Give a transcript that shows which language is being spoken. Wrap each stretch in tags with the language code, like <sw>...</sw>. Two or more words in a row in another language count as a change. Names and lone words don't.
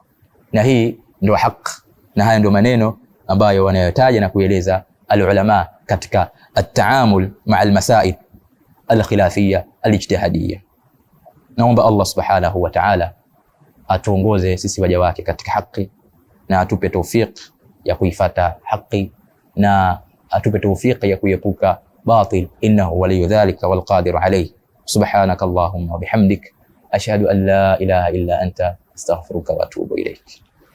<sw>Na hii ndio haki, na haya ndio maneno ambayo wanayotaja na kueleza alulama katika</sw> <ar>التعامل مع المسائل الخلافية الاجتهادية.</ar> <sw>Naomba</sw> <ar>الله سبحانه وتعالى</ar> <sw>atuongoze sisi waja wake katika haki, na atupe tawfik ya kuifata haki, na atupe tawfik ya kuepuka batil,</sw> <ar>إنه ولي ذلك والقادر عليه. سبحانك اللهم وبحمدك أشهد أن لا إله إلا أنت أستغفرك وأتوب إليك.</ar>